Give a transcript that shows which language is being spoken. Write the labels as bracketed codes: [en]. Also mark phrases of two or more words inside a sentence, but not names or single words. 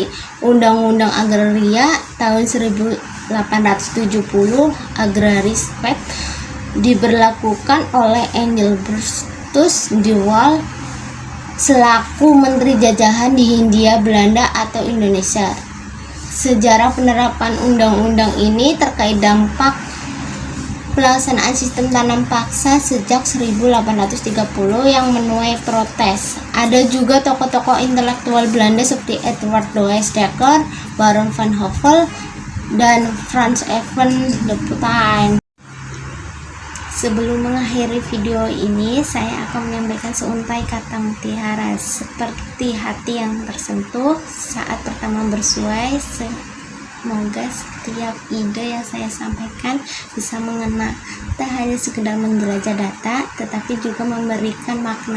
[id] Undang-Undang Agraria tahun 1870 Agraris Act diberlakukan oleh Engelbert Diwal selaku Menteri Jajahan di Hindia Belanda atau Indonesia. Sejarah penerapan undang-undang ini terkait dampak pelaksanaan sistem tanam paksa sejak 1830 yang menuai protes. Ada juga tokoh-tokoh intelektual Belanda seperti Edward Louis Dekker, Baron van Hove, dan Frans Even de Putten. Sebelum mengakhiri video ini, saya akan menyampaikan seuntai kata mutiara seperti hati yang tersentuh saat pertama bersuai. Semoga setiap ide yang saya sampaikan bisa mengena, tak hanya sekedar menjelajah data, tetapi juga memberikan makna.